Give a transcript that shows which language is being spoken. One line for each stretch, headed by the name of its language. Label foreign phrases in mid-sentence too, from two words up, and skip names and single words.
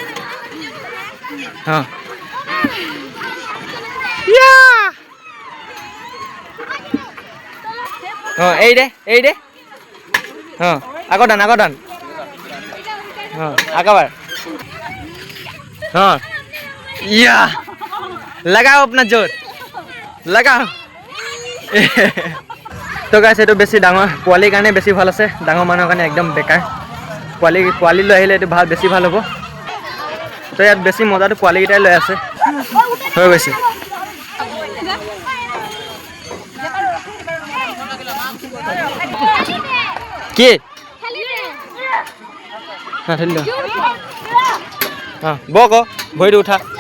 Assamese: এই দে আগৰ দান আগৰবাৰ ইয়া
Hindi: लगाओ अपना जोर लगाओ।
Assamese: তো গাইছ, এইটো বেছি ডাঙৰ পোৱালিৰ কাৰণে বেছি ভাল আছে, ডাঙৰ মানুহৰ কাৰণে একদম বেকাৰ। পোৱালি লৈ আহিলে এইটো বেছি ভাল হ'ব। তো ইয়াত বেছি মজাটো পোৱালিকেইটাই লৈ আছে, হৈ গৈছে। কি বক ভৰিটো উঠা।